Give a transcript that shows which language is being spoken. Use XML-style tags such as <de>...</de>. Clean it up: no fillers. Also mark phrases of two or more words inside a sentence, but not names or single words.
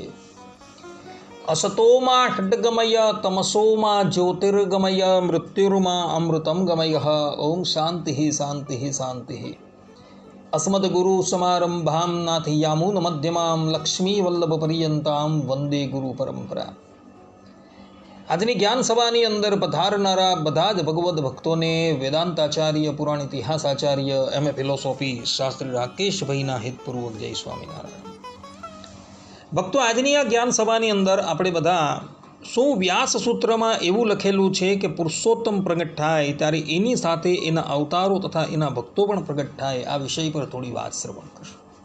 <sa>असतो मा षड्गमय तमसो मा ज्योतिर्गमय मृत्युर्मा अमृतं गमयः। ओं शान्तिः शान्तिः शान्तिः। अस्मद्गुरुसमारम्भां नाथयामुनमध्यमां लक्ष्मीवल्लभपर्यन्तां वन्दे गुरुपरम्परा।</sa> <gu>આજની જ્ઞાન સભાની અંદર પધારનારા બધા જ ભગવદ્ ભક્તોને વેદાંતાચાર્ય પુરાણ ઇતિહાસાચાર્ય</gu> <en>MA philosophy</en> <gu>શાસ્ત્રી રાકેશભાઈના હિતપૂર્વક જય સ્વામિનારાયણ। ભક્તો, આજની આ જ્ઞાન સભાની અંદર આપણે બધા શું વ્યાસ સૂત્રમાં એવું લખેલું છે કે પુરુષોત્તમ પ્રગટ થાય ત્યારે એની સાથે એના અવતારો તથા એના ભક્તો પણ પ્રગટ થાય, આ વિષય પર થોડી વાત શ્રવણ કરશું।</gu>